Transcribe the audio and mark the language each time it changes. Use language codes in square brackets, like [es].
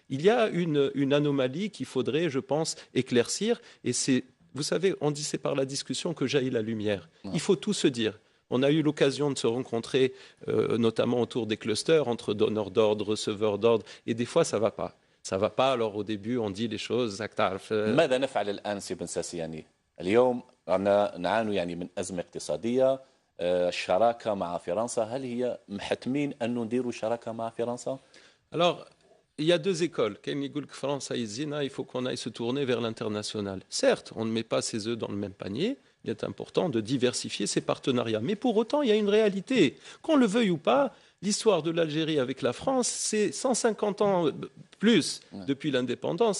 [fr] Il y a une anomalie qu'il faudrait, je pense, éclaircir, et c'est... Vous savez, on dit c'est par la discussion que jaillit la lumière. Il faut tout se dire. On a eu l'occasion de se rencontrer, notamment autour des clusters, entre donneurs d'ordre, receveurs d'ordre, et des fois, ça ne va pas. Ça ne va pas, alors au début, on dit les choses. [ar] ماذا نفعل الآن سي بن ساسي؟ يعني اليوم نعاني يعني من أزمة اقتصادية، الشراكة مع فرنسا، هل هي محتمين أن نديروا شراكة مع فرنسا؟ [fr] Alors, il y a deux écoles. Il faut qu'on aille se tourner vers l'international. Certes, on ne met pas ses œufs dans le même panier. Il est important de diversifier ses partenariats. Mais pour autant, il y a une réalité. Qu'on le veuille ou pas, l'histoire de l'Algérie avec la France, c'est 150 ans plus depuis l'indépendance.